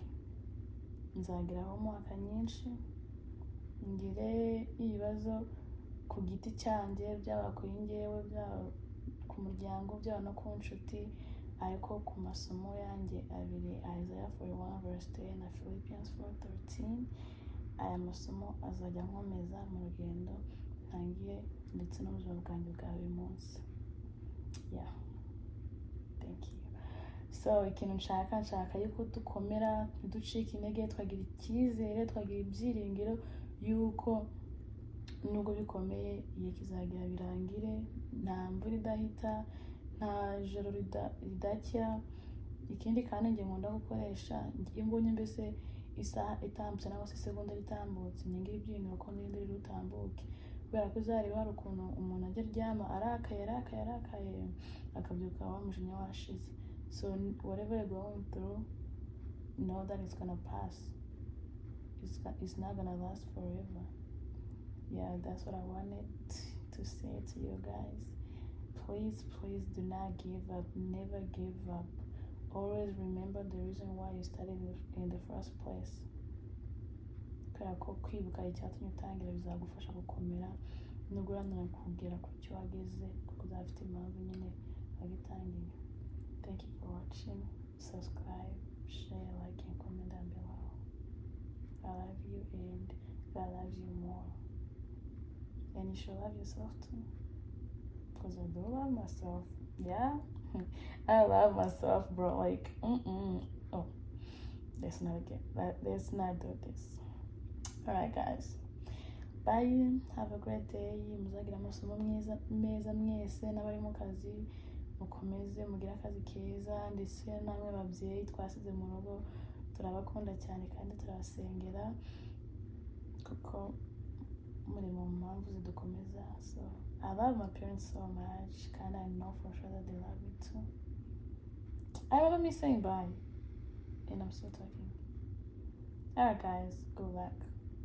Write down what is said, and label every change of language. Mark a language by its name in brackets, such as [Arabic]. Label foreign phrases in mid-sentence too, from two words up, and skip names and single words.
[Kinyarwanda] Nzageraho mu mwaka nyinshi, ngire ibibazo ku giti cyanjye, byaba kuri njyewe, byaba ku muryango, byaba no ku nshuti, ariko ku masomo yanjye abiri, Isaiah 41:10 na Philippians 4:13, aya masomo azajya nkomeza mu rugendo ntangiye ndetse n'ubuzima bwanjye bwa buri munsi. [English] Yeah, thank you. [Kinyarwanda] So ikintu nshaka yuko dukomera, ntiducike intege, twagira icyizere, twagira ibyiringiro yuko nubwo bikomeye igihe kizagira birangire, nta mvura idahita, nta joro ridacya. Ikindi kandi njye nkunda gukoresha, iyo mbonye mbese isaha itambutse cyangwa se isegonda ritambutse, ngira ibyiringiro ko n'irindi riri butambuke, kubera ko uzareba hari ukuntu umuntu ajya aryama arakaye akabyuka wa mujinya washize. [English] So whatever you're going through, know that it's gonna pass. It's not gonna last forever. Yeah, that's what I wanted to say to you guys. Please do not give up. Never give up. Always remember the reason why you started in the first place. [Kinyarwanda] Kubera ko kwibuka icyatumye utangira bizagufasha gukomera no guharanira kugera ku cyo wageze, kuko uzafite impamvu nyine wagitangiye. [English] Thank you for watching. Subscribe, share, like, and comment down below. I love you, and God loves you more. And you should love yourself too, because I do love myself. Yeah. I love myself, bro. Like, oh, let's not do this. All right, guys. Bye. Have a great day. [Kinyarwanda] Muzagira amasomo meza mwese, n'abari mu kazi mukomeze mugire akazi keza, ndetse namwe babyeyi twasize mu rugo turabakunda cyane kandi turabasengera kuko muri mu mpamvu zidukomeza. [English] So I love my parents so much, and I know for sure that they love me too. I remember me saying bye, and I'm still talking. Alright guys, good luck.